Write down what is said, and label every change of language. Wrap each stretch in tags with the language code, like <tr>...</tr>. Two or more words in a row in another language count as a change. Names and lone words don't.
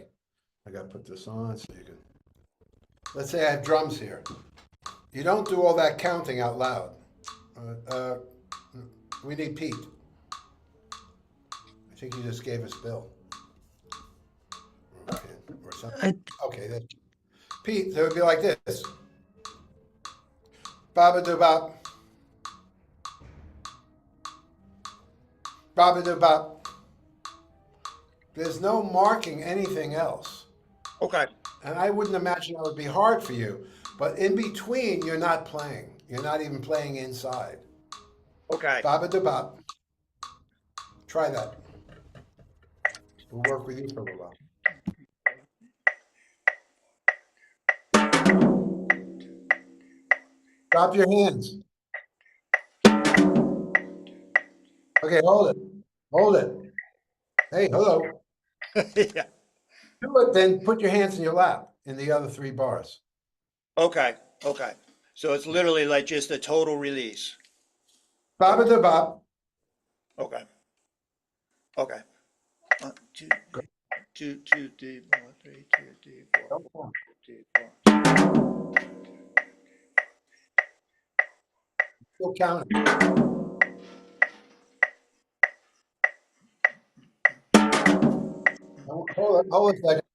<en>I gotta put this on so you can, let's say I have drums here. You don't do all that counting out loud. We need Pete. I think you just gave us Bill. Or something. Okay, that's Pete, so it would be like this. Ba-ba-do-bop. Ba-ba-do-bop. There's no marking anything else. Okay. And I wouldn't imagine that would be hard for you. But in between, you're not playing. You're not even playing inside. Okay. Ba-ba-do-bop. Try that. We'll work with you for a little while. Drop your hands. Okay, hold it. Hold it. Hey, hello. Yeah. Do it, then put your hands in your lap in the other 3 bars. Okay. Okay. So it's literally like just a total release. Ba-ba-da-bop. Okay. Okay. 1 2 2 2 3 4 3 2 3 4 2 4. Still counting. Hold a second.</en>